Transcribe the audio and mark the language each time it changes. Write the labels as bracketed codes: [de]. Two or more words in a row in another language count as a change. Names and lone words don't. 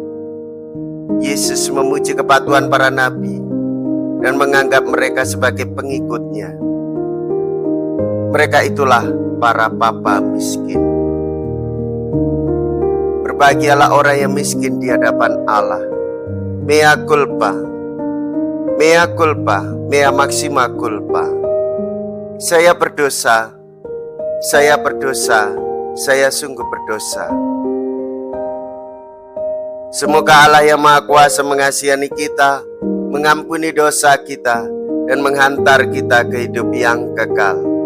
[id] Yesus memuji kepatuhan para nabi dan menganggap mereka sebagai pengikutnya. Mereka itulah para papa miskin. Berbahagialah orang yang miskin di hadapan Allah. [la] Mea culpa, mea culpa, mea maxima culpa. [id] Saya berdosa, saya sungguh berdosa. Semoga Allah yang Maha Kuasa mengasihani kita, mengampuni dosa kita, dan menghantar kita ke hidup yang kekal.